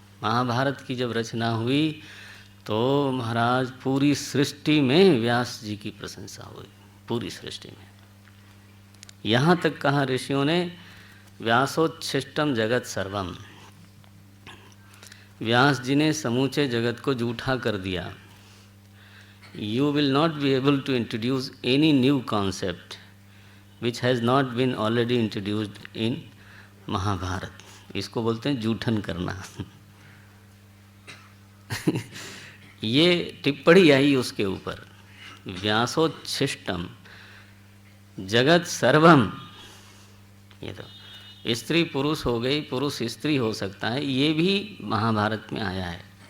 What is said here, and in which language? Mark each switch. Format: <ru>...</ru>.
<hi>महाभारत की जब रचना हुई तो महाराज पूरी सृष्टि में व्यास जी की प्रशंसा हुई, पूरी सृष्टि में। यहाँ तक कहा ऋषियों ने</hi> <sa>व्यासोच्छिष्टम जगत सर्वम,</sa> <hi>व्यास जी ने समूचे जगत को जूठा कर दिया।</hi> <en>You will not be able to introduce any new concept which has not been already introduced in Mahabharata.</en> <hi>इसको बोलते हैं जूठन करना। ये टिप्पणी आई उसके ऊपर,</hi> <sa>व्यासोच्छिष्टम जगत सर्वम।</sa> <hi>ये तो स्त्री पुरुष हो गई, पुरुष स्त्री हो सकता है, ये भी महाभारत में आया है।</hi>